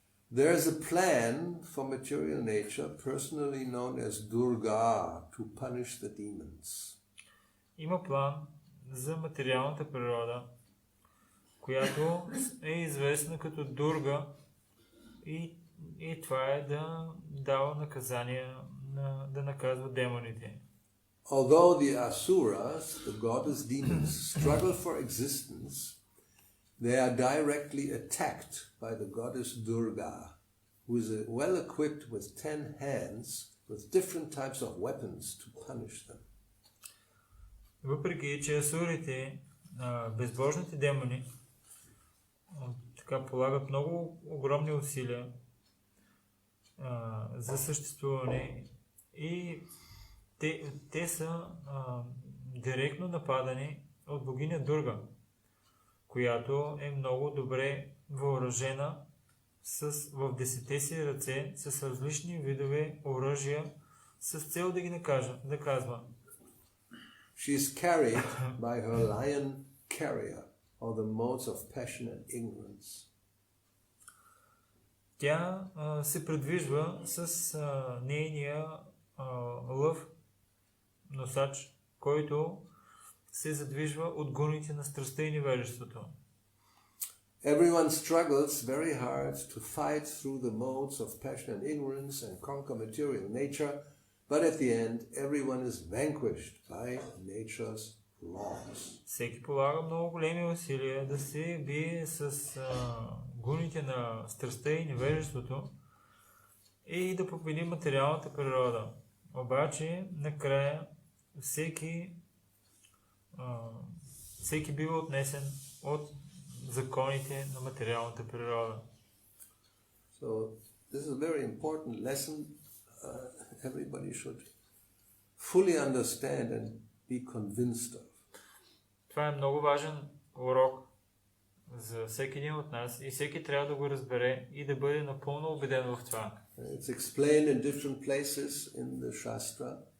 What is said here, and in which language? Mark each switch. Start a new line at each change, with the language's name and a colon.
English: There is a plan for material nature, personally known as Durga, to punish the demons.
Bulgarian: Има план за материалната природа, която е известна като Дурга и това е да дава наказания, да наказва демоните.
English: Although the asuras, the goddess demons, struggle for existence, they are directly attacked by the goddess Durga, who is well equipped with 10 hands with different types of weapons to punish them.
Bulgarian: Въпреки че асурите, безбожните демони, така полагат много огромни усилия за съществуване и те са директно нападани от богиня Дурга, която е много добре въоръжена в 10 си ръце с различни видове оръжия с цел да ги наказва.
English: She is carried by her lion carrier, or the modes of passion and ignorance.
Bulgarian: Тя се предвижва с нейния лъв носач, който се задвижва от гоните на страстта и невежеството.
English: Everyone struggles very hard to fight through the modes of passion and ignorance and conquer material nature, but at the end everyone is vanquished by nature's laws.
Bulgarian: Всеки полага много големи усилия да се бие с гоните на страстта и невежеството и да победи материалната природа. Обаче, накрая, всеки бива отнесен от законите на материалната природа.
English: So this is a very important lesson everybody should fully understand and be convinced of.
Bulgarian: Това е много важен урок за всеки един от нас и всеки трябва да го разбере и да бъде напълно убеден в това.
English: It's explained in different places in the Shastra.